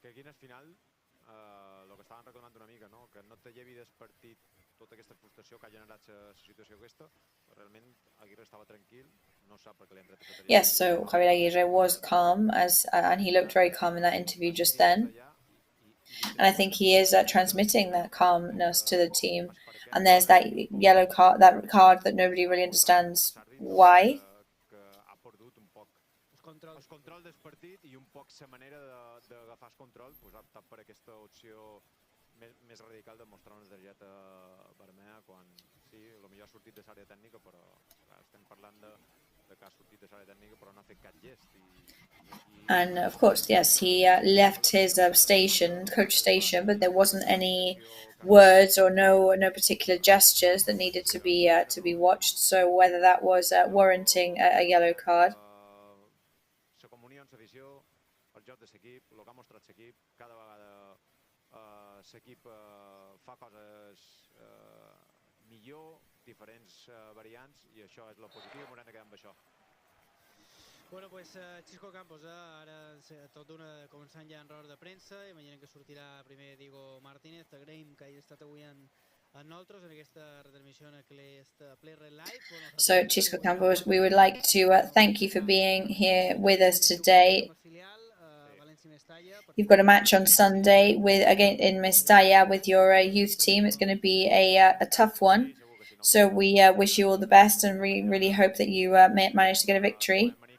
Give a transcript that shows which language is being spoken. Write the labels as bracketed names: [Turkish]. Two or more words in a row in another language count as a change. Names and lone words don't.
[English] Yes, so Javier Aguirre was calm, and he looked very calm in that interview just then. And I think he is transmitting that calmness to the team. And there's that yellow card, that card that nobody really understands why. [Catalan] El control del partit i un poc la manera d'agafar el control ha optat per aquesta opció més radical de mostrar una targeta vermella quan sí, potser ha sortit de l'àrea tècnica, però estem parlant de que ha sortit de l'àrea tècnica però no ha fet cap gest. [English] And of course, yes, he left his coach station, but there wasn't any words or no particular gestures that needed to be watched. So whether that was warranting a yellow card. [Catalan] La comunió amb l'afició, el joc de l'equip, el que ha mostrat l'equip, cada vegada l'equip fa coses millor, diferents variants, i això és el positiu, m'haurem de quedar amb això. [Spanish] Bueno, pues [Catalan] Xisco Campos, ara tot començant ja en roda de premsa, imaginem que sortirà primer Diego Martínez, agraïm que hagi estat avui en nosaltres en aquesta retransmissió en aquest Play Red Live. [English] So, Xisco Campos, we would like to thank you for being here with us today. You've got a match on Sunday again in Mestalla with your youth team. It's going to be a tough one. So we wish you all the best, and we really hope that you manage to get a victory.